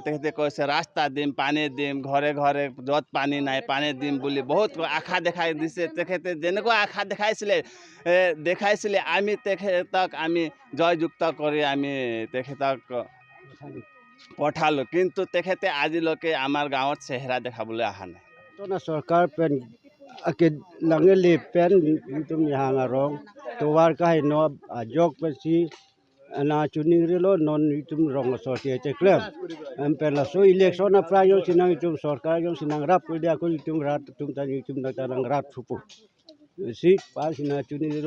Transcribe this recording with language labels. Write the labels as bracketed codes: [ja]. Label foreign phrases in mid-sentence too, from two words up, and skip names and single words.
[as] তেখেতে কৈছে ৰাস্তা দিম, পানী দিম, ঘৰে ঘৰে য'ত পানী নাই পানী দিম বুলি বহুত আশা দেখাই দিছে। তেখেতে যেনেকুৱা আশা দেখাইছিলে আমি তেখেতক আমি জয়যুক্ত কৰি আমি তেখেতক পঠালোঁ, কিন্তু তেখেতে আজিলৈকে আমাৰ গাঁৱত চেহেৰা দেখাবলৈ অহা নাই। [mjw] চৰকাৰ পেন lange le pen tum yang arong to war kai no jok pesi na chuning relo non tum rong so te klem am pen la so election na pra yo sinang tum sarkar yo sinang rap ko dia ko tum rat tum ta tum na tarang rat supu si pa sina chuning relo